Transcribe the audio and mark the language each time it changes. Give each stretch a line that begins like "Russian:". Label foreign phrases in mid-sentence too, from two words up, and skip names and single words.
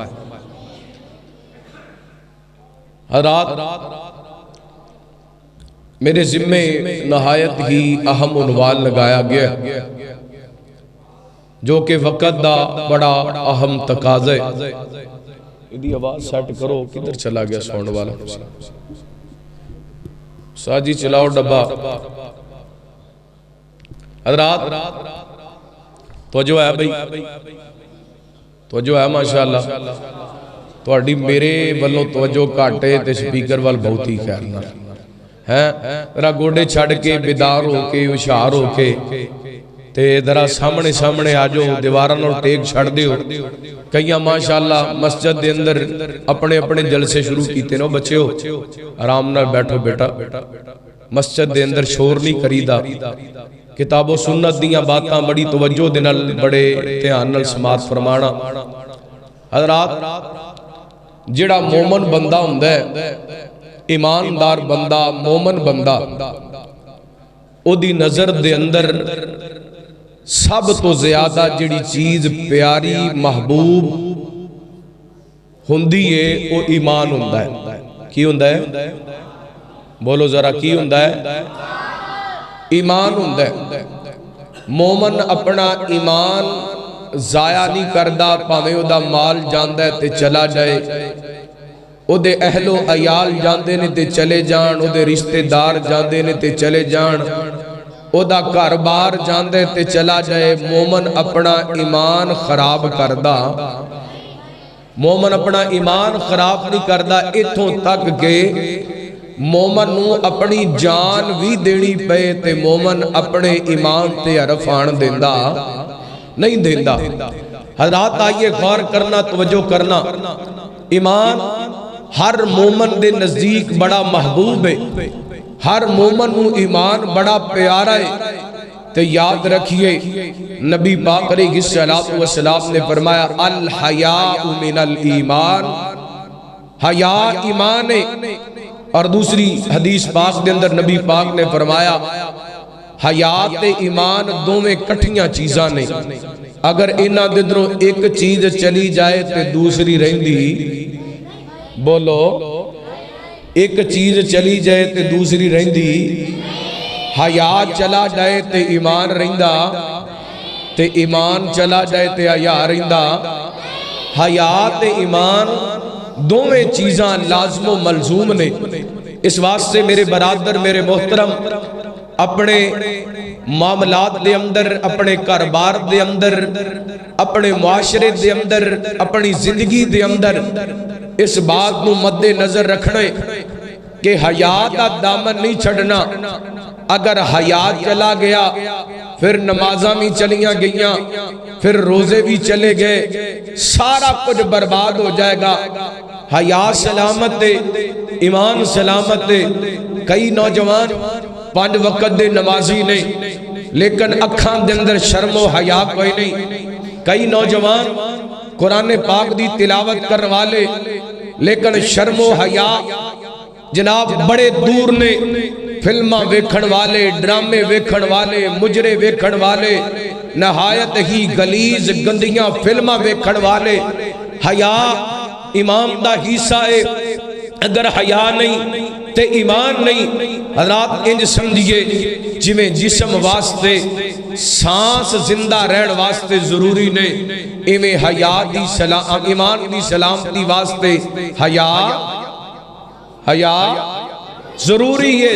Punjabi: حضرات میرے ذمہ نہایت ہی اہم عنوان لگایا گیا جو کہ وقت دا بڑا اہم تقاضا ہے ادھی آواز سیٹ کرو کدھر چلا گیا ساؤنڈ والا ساجی چلاؤ ڈبا حضرات توجہ ہے بھائی، توجہ ہے ماشاءاللہ. تہاڈی میرے والوں توجہ گھٹ ہے تے سپیکر وال بہت ہی خیر نال ہے. ذرا گوڈے چھڈ کے بیدار ہو کے ہوشیار ہو کے تے ذرا سامنے سامنے آ جاؤ، دیواراں نال ٹیک چھڈ دیو. کئیاں ماشاءاللہ مسجد دے اندر اپنے اپنے جلسے شروع کیتے نو. بچیو آرام نال بیٹھو بیٹا، مسجد دے اندر شور نہیں کریدا. کتاب و سنت دیاں باتاں بڑی توجہ دے نال بڑے دھیان نال سماعت فرمانا. حضرات جڑا مومن بندہ ہوندا ہے، ایماندار بندہ، مومن بندہ، او دی نظر دے اندر سب تو زیادہ جڑی چیز پیاری محبوب ہوندی ہے او ایمان ہوندا ہے. کی ہوندا ہے؟ بولو ذرا کی ہوندا ہے؟ ایمان ہوندا ہے. مومن اپنا ایمان ضائع نہیں کردا، پاویں او دا مال جاندا ہے تے چلا جائے، او دے اہل و عیال جاندے نے تے چلے جان، او دے رشتہ دار جاندے نے تے چلے جان، او دا گھر بار جاندے تے چلا جائے. مومن اپنا ایمان خراب کردا، مومن اپنا ایمان خراب نہیں کردا. اتھوں تک کہ مومن نو اپنی جان بھی دینی پے تے مومن اپنے ایمان تے حرف آن دیندا نہیں دیندا. حضرات آئیے غور کرنا، توجہ کرنا. ایمان ہر مومن دے نزدیک بڑا محبوب ہے، ہر مومن نو ایمان بڑا پیارا ہے. تے یاد رکھیے نبی پاک علیہ السلام نے فرمایا
Arabic: الحیاء من الایمان،
Punjabi: حیا ایمان ہے. اور دوسری حدیث پاک دے اندر نبی پاک نے فرمایا حیات تے ایمان دوویں کٹھیاں چیزاں نے، اگر انہاں دے اندروں ایک چیز چلی جائے تے دوسری رہندی. بولو ایک چیز چلی جائے تے دوسری رہندی. حیا چلا جائے تے ایمان رہندا، تے ایمان چلا جائے تے حیا رہندا. حیا تے ایمان دوویں چیزاں لازم و ملزوم نے. اس واسطے میرے برادر، میرے محترم، اپنے معاملات دے اندر، اپنے کاروبار دے اندر، اپنے معاشرے دے اندر، اپنی زندگی دے اندر اس بات نو مد نظر رکھنے کہ حیا دا دامن نہیں چھڑنا. اگر حیا چلا گیا پھر نمازاں بھی چلیاں گئیاں، پھر روزے بھی چلے گئے، سارا کچھ برباد ہو جائے گا. حیا سلامت دے، ایمان سلامت دے. کئی نوجوان 5 وقت دے نمازی نہیں لیکن اکھاں دے اندر شرم و حیا کوئی نہیں. کئی نوجوان قرآن پاک دی تلاوت کرنے والے لیکن شرم و حیا جناب بڑے دور نے. فلماں ویکھن والے، ڈرامے ویکھن والے، مجرے ویکھن والے، نہایت ہی غلیظ گندیاں فلماں ویکھن والے. حیا ایمان دا حصہ ہے. اگر حیا نہیں تے ایمان نہیں. حضرات انج سمجھئے جویں جسم واسطے سانس زندہ رہن واسطے ضروری نے، ایویں حیا دی ایمان دی سلامتی واسطے حیا ضروری ہے.